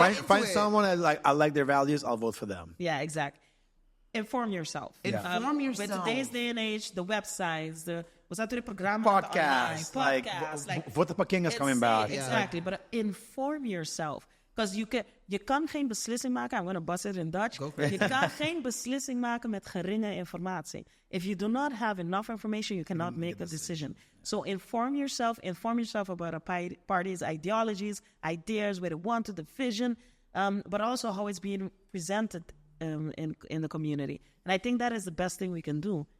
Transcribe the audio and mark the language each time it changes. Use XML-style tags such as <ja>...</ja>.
<en>Find someone I like their values. I'll vote for them. Yeah, exactly. Inform yourself. Inform yourself. With today's day and age, the websites, was that the program? Podcasts, like Vota Pa King is coming back. Exactly, but inform yourself. Because</en> <nl>je kan geen beslissing maken,</nl> <en>I'm going to bust it in Dutch.</en> <nl>Je kan geen beslissing maken met geringe informatie.</nl> <en>If you do not have enough information, you cannot make a decision. So inform yourself about a party's ideologies, ideas, where they want to, the vision, but also how it's being presented in the community. And I think that is the best thing we can do.</en>